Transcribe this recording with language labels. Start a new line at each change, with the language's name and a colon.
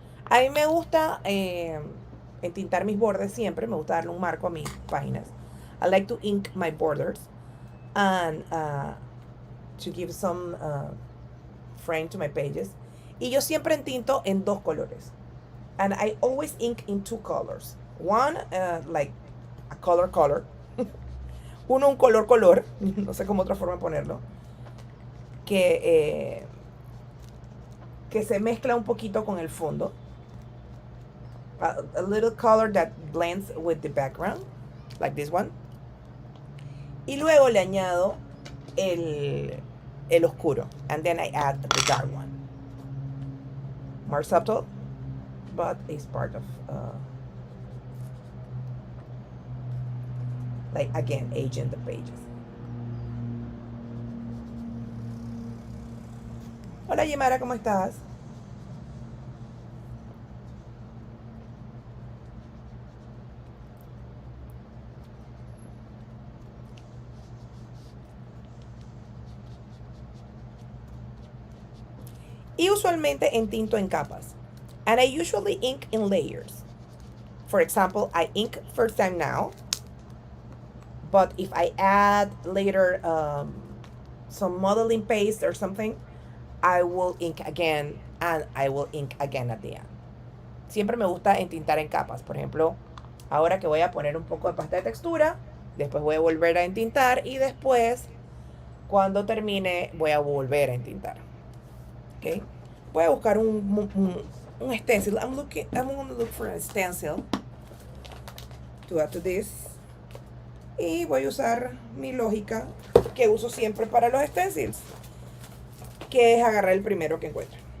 Spanish: A mí me gusta entintar mis bordes siempre. Me gusta darle un marco a mis páginas.
English: I like to ink my borders and to give some frame to my pages.
Spanish: Y yo siempre entinto en dos colores.
English: And I always ink in two colors. One, like a color.
Spanish: Uno, un color. No sé cómo otra forma de ponerlo. Que se mezcla un poquito con el fondo.
English: A little color that blends with the background. Like this one.
Spanish: Y luego le añado el oscuro.
English: And then I add the dark one. More subtle, but it's part of, like, again, aging the pages.
Spanish: Hola, Yemara, ¿cómo estás? Y usualmente entinto en capas.
English: And I usually ink in layers. For example, I ink first time now. But if I add later some modeling paste or something, I will ink again and I will ink again at the end.
Spanish: Siempre me gusta entintar en capas. Por ejemplo, ahora que voy a poner un poco de pasta de textura, después voy a volver a entintar y después, cuando termine, voy a volver a entintar. ¿Ok? Voy a buscar un stencil.
English: I'm gonna look for a stencil to add to this.
Spanish: Y voy a usar mi lógica que uso siempre para los stencils, que es agarrar el primero que encuentre.